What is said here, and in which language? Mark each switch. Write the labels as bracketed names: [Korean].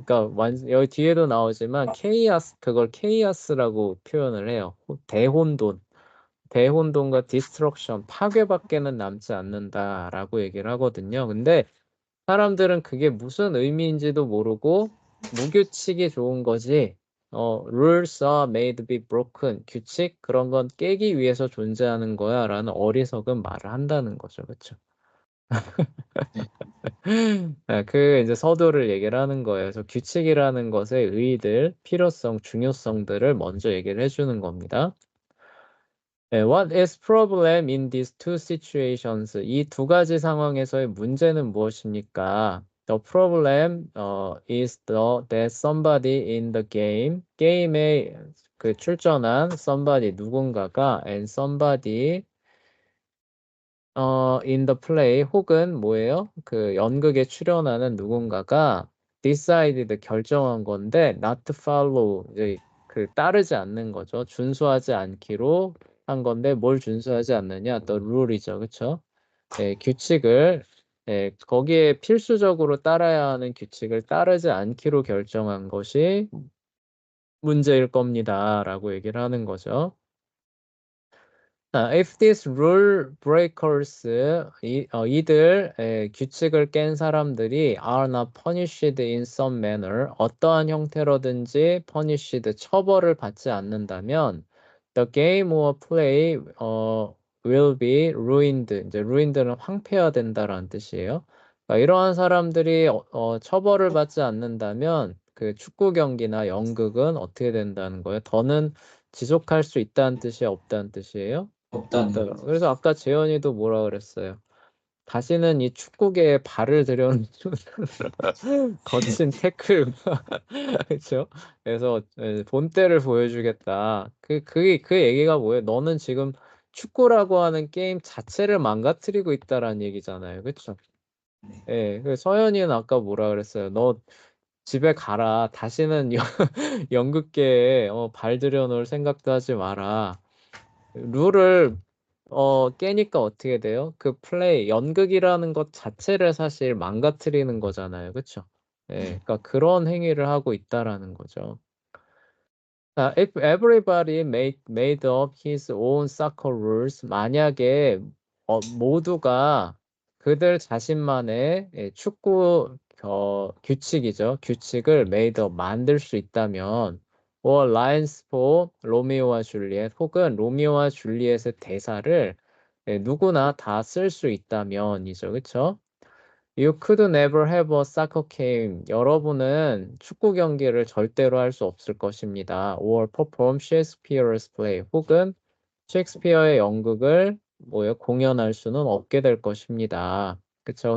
[Korean] 그러니까 여기 뒤에도 나오지만 그걸 케이아스라고 표현을 해요. 대혼돈. 대혼돈과 디스트럭션, 파괴밖에는 남지 않는다라고 얘기를 하거든요. 근데 사람들은 그게 무슨 의미인지도 모르고 무규칙이 좋은 거지. [English] rules are made to be broken. [Korean] 규칙 그런 건 깨기 위해서 존재하는 거야라는 어리석은 말을 한다는 거죠. 그렇죠? 네. 이제 서두를 얘기를 하는 거예요. 그래서 규칙이라는 것의 의의들, 필요성, 중요성들을 먼저 얘기를 해주는 겁니다. [English] What is problem in these two situations? [Korean] 이 두 가지 상황에서의 문제는 무엇입니까? [English] The problem is that somebody in the [Korean] 게임에 출전한 [English] somebody [Korean] 누군가가 [English] and somebody in the play [Korean] 혹은 뭐예요? 연극에 출연하는 누군가가 decided 결정한 건데 [English] not to follow [Korean] 이제 따르지 않는 거죠. 준수하지 않기로 한 건데 뭘 준수하지 않느냐? The rule이죠. 그렇죠? 규칙을 거기에 필수적으로 따라야 하는 규칙을 따르지 않기로 결정한 것이 문제일 겁니다라고 얘기를 하는 거죠. [English] If these rule breakers, [Korean] 이들 규칙을 깬 사람들이 [English] are not punished in some manner, [Korean] 어떠한 형태로든지 [English] punished, [Korean] 처벌을 받지 않는다면, [English] the game or play will be ruined. [Korean] 이제 ruined는 황폐화된다라는 뜻이에요. 그러니까 이러한 사람들이 처벌을 받지 않는다면 그 축구 경기나 연극은 어떻게 된다는 거예요? 더는 지속할 수 있다는 뜻이 없다는 뜻이에요? 없다는. 그래서 아까 재현이도 뭐라 그랬어요? 다시는 이 축구계에 발을 들여놓는 거친 태클, 그렇죠? 그래서 본때를 보여주겠다. 그 얘기가 뭐예요? 너는 지금 축구라고 하는 게임 자체를 망가뜨리고 있다라는 얘기잖아요, 그렇죠? 서현이는 아까 뭐라 그랬어요? 너 집에 가라. 다시는 연극계에 발 들여놓을 생각도 하지 마라. 룰을 깨니까 어떻게 돼요? 연극이라는 것 자체를 사실 망가뜨리는 거잖아요. 그렇죠? 그러니까 그런 행위를 하고 있다라는 거죠. [English] If everybody made up his own soccer rules, [Korean] 만약에 모두가 그들 자신만의 축구 규칙이죠. 규칙을 [English] made up, [Korean] 만들 수 있다면, [English] or lines for [Korean] 로미오와 줄리엣, 혹은 로미오와 줄리엣의 대사를 누구나 다 쓸 수 있다면이죠. 그쵸? [English] You could never have a soccer game. [Korean] 여러분은 축구 경기를 절대로 할 수 없을 것입니다. [English] Or perform Shakespeare's play. [Korean] 혹은 셰익스피어의 연극을 공연할 수는 없게 될 것입니다. 그쵸?